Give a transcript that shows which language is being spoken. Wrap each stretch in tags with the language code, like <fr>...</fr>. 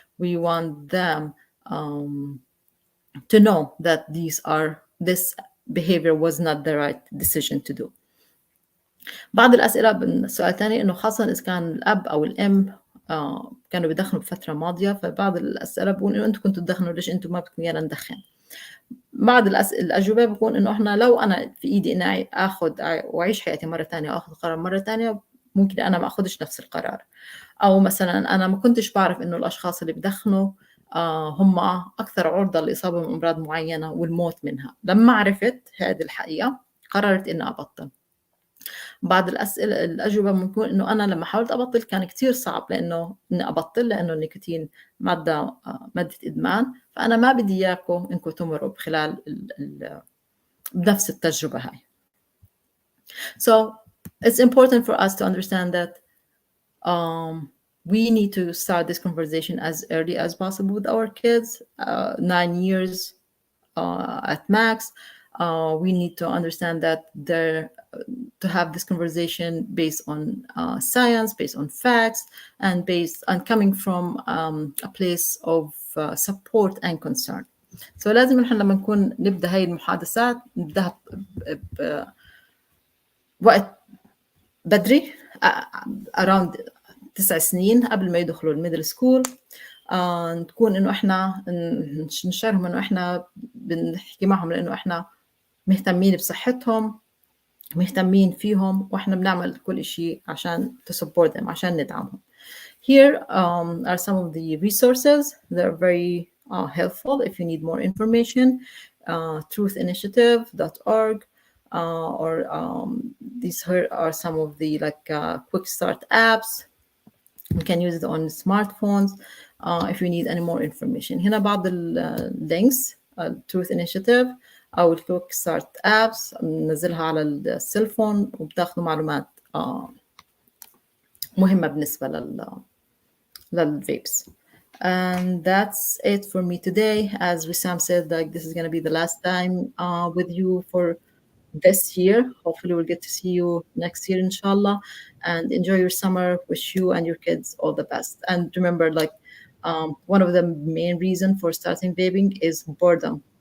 <en>We want them to know that this behavior was not the right decision to do.</en> <ar>بعض الأسئلة بالسؤال الثاني إنه خاصة إذا كان الأب أو الأم كانوا بيدخنوا بفترة ماضية، فبعض الأسئلة بيقول إنه أنتم كنتوا تدخنوا، ليش أنتم ما بدكم إيانا ندخن؟ بعض الأجوبة بيكون إنه إحنا لو أنا في إيدي إني آخذ وأعيش حياتي مرة ثانية وآخذ قرار مرة ثانية، ممكن أنا ما أخذش نفس القرار. أو مثلا أنا ما كنتش بعرف إنه الأشخاص اللي بدخنوا هم أكثر عرضة للإصابة بأمراض معينة والموت منها. لما عرفت هذه الحقيقة قررت إني أبطل. بعض الأجوبة ممكن إنه أنا لما حاولت أبطل كان كتير صعب إني أبطل، لأنه النيكوتين مادة إدمان، فأنا ما بدي إياكم إنكم تمروا بخلال بنفس التجربة هاي.</ar> <en>So it's important for us to understand that we need to start this conversation as early as possible with our kids, 9 years at max. We need to understand that to have this conversation based on science, based on facts, and based on coming from a place of support and concern.</en> <ar>So لازم نحن لما نكون نبدأ هاي المحادثات نبدأها وقت بدري، around 9 سنين قبل ما يدخلوا الميدل سكول. نكون إنه إحنا نشارهم إنه إحنا بنحكي معهم، لأنه إحنا مهتمين بصحتهم، مهتمين فيهم، وإحنا بنعمل كل شيء عشان</ar> <en>to support them،</en> <ar>عشان ندعمهم.</ar> <en>Here are some of the resources that are very helpful if you need more information. truthinitiative.org, or these here are some of the quick start apps. You can use it on smartphones if you need any more information.</en> <ar>هنا بعض links, Truth Initiative أو الكويك ستارت أبس ننزلها على السيلفون وبتاخذوا معلومات مهمة بالنسبة للفيبس.</ar> <en>And that's it for me today. As Wissam said, this is going to be the last time with you for this year. Hopefully we'll get to see you next year, inshallah. And enjoy your summer. Wish you and your kids all the best. And remember, one of the main reasons for starting vaping is boredom.</en>